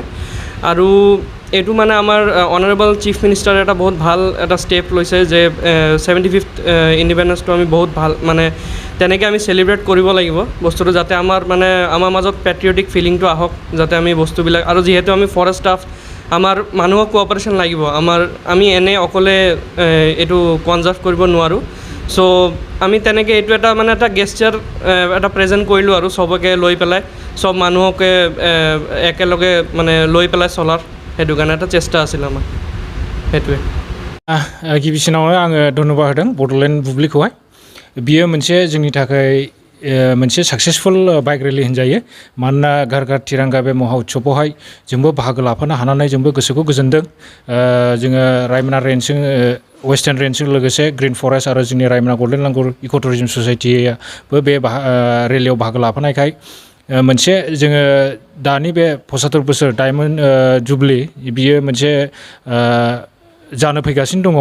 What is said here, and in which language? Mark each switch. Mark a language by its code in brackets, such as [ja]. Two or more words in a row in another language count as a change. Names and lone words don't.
[as] আৰু এইটো মানে আমাৰ [en] honourable chief ministerে [as] এটা বহুত ভাল এটা ষ্টেপ লৈছে যে 75th ইণ্ডিপেণ্ডেন্সটো আমি বহুত ভাল মানে তেনেকৈ আমি চেলিব্ৰেট কৰিব লাগিব বস্তুটো, যাতে আমাৰ মাজত [en] patriotic feelingটো [as] আহক, যাতে আমি বস্তুবিলাক আৰু যিহেতু আমি [en] forest staff [as] আমাৰ মানুহক কোঅপাৰেশ্যন লাগিব, আমি এনে অকলে এইটো কনজাৰ্ভ কৰিব নোৱাৰোঁ। চ' আমি তেনেকৈ এইটো এটা গেষ্টাৰ এটা প্ৰেজেণ্ট কৰিলোঁ আৰু চবকে লৈ পেলাই চব মানুহকে একেলগে লৈ পেলাই চলাৰ সেইটো কাৰণে এটা চেষ্টা আছিল আমাৰ সেইটোৱে। [brx] गिबिसिनावनो आङो धन्यबाद होदों बड'लेण्ड बुब्लिखौहाय। बियो मोनसे जोंनि थाखाय मोनसे [en] successful bike rally [brx] होनजायो, मानोना [hi] घर घर तिरंगा [brx] बे [hi] महा उत्सवआवहाय [brx] जोंबो बाहागो लाफानो हानानै जोंबो गोसोखौ गोजोनदों। जोङो रायमना रेन्जजों [en] western rangeजों [brx] लोगोसे [en] green forest [brx] आरो जोंनि रायमना [en] golden langur eco tourism societyबो [brx] बे रेलियाव बाहागो लाफानायखाय मोनसे जोङो दानि बे 75 बोसोर [en] diamond jubilee [brx] बियो मोनसे जानो फैगासिनो दङ।